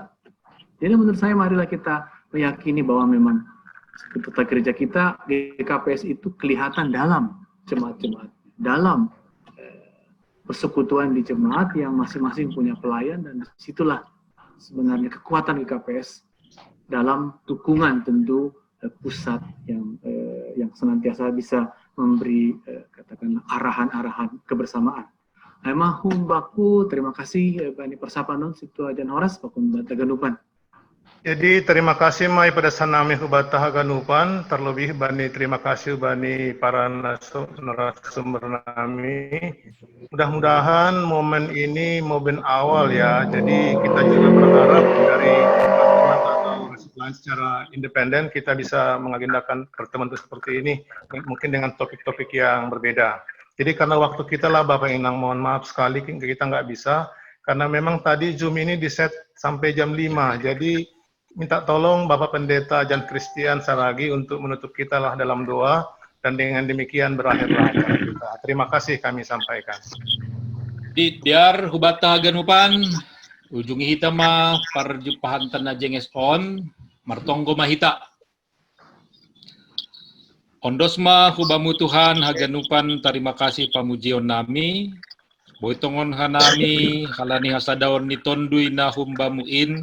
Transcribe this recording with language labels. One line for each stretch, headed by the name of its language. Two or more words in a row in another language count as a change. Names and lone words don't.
Indonesian: Jadi menurut saya marilah kita meyakini bahwa memang tata gereja kita GKPS itu kelihatan dalam jemaat-jemaat, dalam persekutuan di jemaat yang masing-masing punya pelayan dan disitulah sebenarnya kekuatan GKPS dalam dukungan tentu pusat yang senantiasa bisa memberi katakanlah arahan-arahan kebersamaan.
Batak Simalungun: Mahum baku,
Indonesian: terima kasih
Batak Simalungun: Bani Persapanon, Situa Jan Horas, Pakun Teganupan.
Indonesian: Jadi terima kasih
Batak Simalungun: mai pada sanami hubata haganupan, terlebih bani
Indonesian: terima kasih
Batak Simalungun: bani para narasumber nami.
Indonesian: Mudah-mudahan momen ini momen awal ya. Jadi kita juga berharap dari teman-teman atau lain secara independen kita bisa mengagendakan pertemuan seperti ini, mungkin dengan topik-topik yang berbeda. Jadi karena waktu kita lah Bapak Inang, mohon maaf sekali kita nggak bisa karena memang tadi Zoom ini diset sampai jam 5. Jadi minta tolong Bapak Pendeta Jan Christian Saragi untuk menutup kita lah dalam doa dan dengan demikian berakhirlah acara kita. Terima kasih kami sampaikan.
Batak Simalungun: Di biar hubata ganupan ujungi hita ma parjumpahan tanah jenges on martonggo mahita. Ondosma hubamu Tuhan haganupan
Indonesian: terima kasih
Batak Simalungun: pamujion nami. Boitongon hanami halani hasadaon ni tondui na humbamuin.